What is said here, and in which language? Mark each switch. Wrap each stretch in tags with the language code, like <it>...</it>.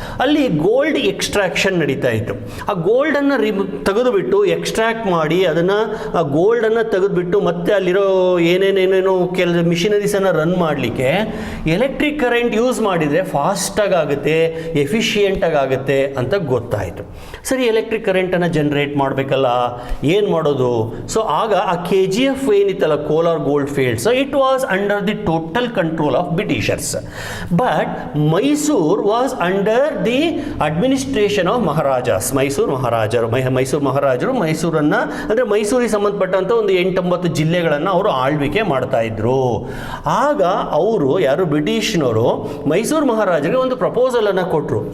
<kn>ಅಲ್ಲಿ gold extraction ನಡೀತಾ ಇತ್ತು. ಆ ಗೋಲ್ಡನ್ನು ತೆಗೆದುಬಿಟ್ಟು ಎಕ್ಸ್ಟ್ರಾಕ್ಟ್ ಮಾಡಿ ಅದನ್ನು ಆ ಗೋಲ್ಡನ್ನು ತೆಗೆದುಬಿಟ್ಟು ಮತ್ತೆ ಅಲ್ಲಿರೋ ಏನೇನೇನೇನೋ ಕೆಲವು ಮಿಷಿನರೀಸನ್ನು ರನ್ ಮಾಡಲಿಕ್ಕೆ ಎಲೆಕ್ಟ್ರಿಕ್ ಕರೆಂಟ್ ಯೂಸ್ ಮಾಡಿದರೆ ಫಾಸ್ಟಾಗಿ ಆಗುತ್ತೆ, ಎಫಿಷಿಯೆಂಟಾಗಿ ಆಗುತ್ತೆ ಅಂತ ಗೊತ್ತಾಯಿತು. ಸರಿ, ಎಲೆಕ್ಟ್ರಿಕ್ ಕರೆಂಟನ್ನು ಜನ್ರೇಟ್ ಮಾಡಬೇಕಲ್ಲ, ಏನು ಮಾಡೋದು? ಸೊ ಆಗ ಆ KGF ಏನಿತ್ತಲ್ಲ,</kn> <en>Kolar gold fields, it was under the total control of Britishers, but Mysore was under the administration of Maharajas.</en> <kn>Mysuru ಮಹಾರಾಜರು ಮೈಸೂರನ್ನು, ಅಂದರೆ ಮೈಸೂರಿಗೆ ಸಂಬಂಧಪಟ್ಟಂಥ ಒಂದು 8-9 ಜಿಲ್ಲೆಗಳನ್ನು ಅವರು ಆಳ್ವಿಕೆ ಮಾಡ್ತಾ ಇದ್ರು. ಆಗ ಅವರು ಯಾರು ಬ್ರಿಟಿಷ್ನವರು ಮೈಸೂರು ಮಹಾರಾಜರಿಗೆ ಒಂದು ಪ್ರಪೋಸಲನ್ನು ಕೊಟ್ಟರು.</kn>